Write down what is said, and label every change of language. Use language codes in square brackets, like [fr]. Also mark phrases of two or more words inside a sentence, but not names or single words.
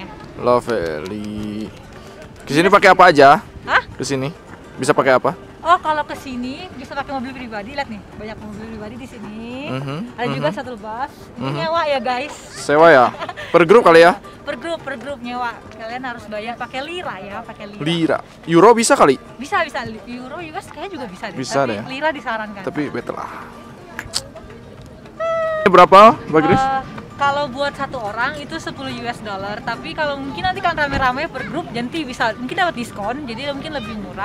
[id] Love Valley. Kesini pakai apa aja? Hah? Kesini bisa pakai apa? Oh, kalau kesini bisa pakai mobil pribadi. Lihat nih, banyak mobil pribadi di sini. Ada juga [en] shuttle bus. [id] Ini nyewa ya guys. Sewa ya? Per grup kali ya? Per grup nyewa. Kalian harus bayar pakai lira ya, pakai lira. Lira. Euro bisa kali? Bisa. Euro US kayaknya juga bisa deh. Bisa tapi deh. Lira disarankan. Tapi better lah. Berapa, Mbak Grace? Kalau buat satu orang itu $10 US, tapi kalau mungkin nanti kan rame-rame per grup nanti bisa mungkin dapat diskon, jadi mungkin lebih murah.